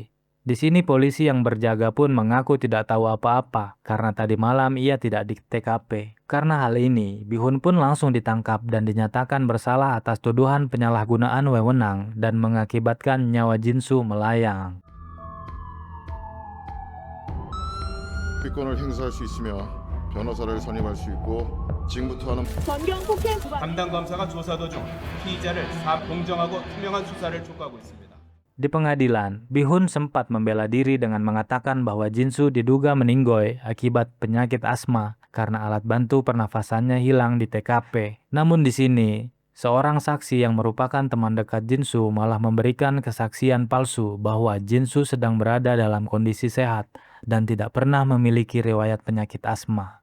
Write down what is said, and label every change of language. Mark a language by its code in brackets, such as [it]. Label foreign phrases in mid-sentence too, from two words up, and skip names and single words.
[id] Di sini polisi yang berjaga pun mengaku tidak tahu apa-apa karena tadi malam ia tidak di TKP. Karena hal ini, Bihun pun langsung ditangkap dan dinyatakan bersalah atas tuduhan penyalahgunaan wewenang dan mengakibatkan nyawa Jinsu melayang. [ko] 특권을 행사할 수 있으며 변호사를 선임할 수 있고 지금부터 하는 검경 폭행 담당 검사가 조사 도중 피의자를 공정하고 투명한 수사를 촉구하고 있습니다. [id] Di pengadilan, Bihun sempat membela diri dengan mengatakan bahwa Jinsu diduga meninggoy akibat penyakit asma karena alat bantu pernafasannya hilang di TKP. Namun di sini, seorang saksi yang merupakan teman dekat Jinsu malah memberikan kesaksian palsu bahwa Jinsu sedang berada dalam kondisi sehat dan tidak pernah memiliki riwayat penyakit asma.